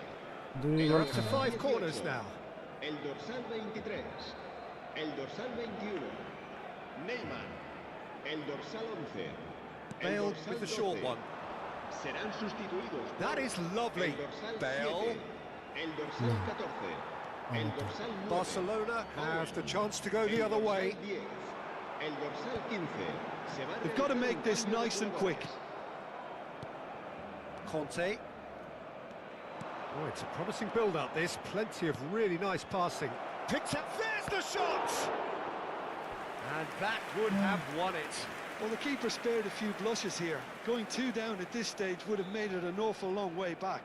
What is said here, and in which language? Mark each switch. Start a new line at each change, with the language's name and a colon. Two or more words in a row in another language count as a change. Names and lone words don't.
English: We're up to 5 corners now.
Spanish: El dorsal 23. El dorsal 21. Neymar. El dorsal 11. El Bale dorsal
English: with the short
Spanish: 12.
English: one.
Spanish: Serán sustituidos por
English: That is lovely.
Spanish: el dorsal Bale. 7. El dorsal 14. El dorsal 9.
English: Barcelona have the chance to go the other way.
Spanish: El dorsal 10. El dorsal 15. Se va a
English: They've got to
Spanish: realizar
English: make
Spanish: un
English: this
Spanish: cambio de
English: nice and
Spanish: jugadores.
English: quick.
Spanish: Conte.
English: Oh, it's a promising build-up, this. Plenty of really nice passing. Picks up, there's the shot! And that would have won it. Well, the keeper spared a few blushes here. Going 2 down at this stage would have made it an awful long way back.